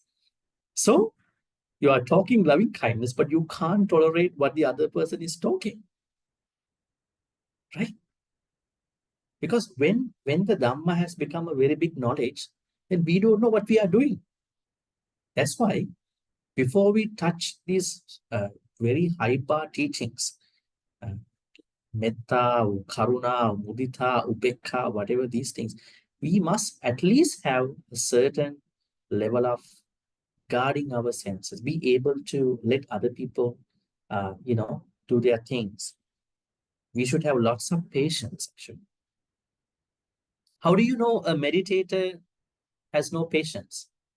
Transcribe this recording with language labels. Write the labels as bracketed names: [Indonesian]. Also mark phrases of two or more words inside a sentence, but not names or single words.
[English] So you are talking loving kindness, but you can't tolerate what the other person is talking. Right? Because when the Dhamma has become a very big knowledge, then we don't know what we are doing. That's why before we touch these very high bar teachings, [Pali] metta, karuna, mudita, upekha, [English] whatever these things, we must at least have a certain level of guarding our senses, be able to let other people, do their things. We should have lots of patience, actually. How do you know a meditator has no patience?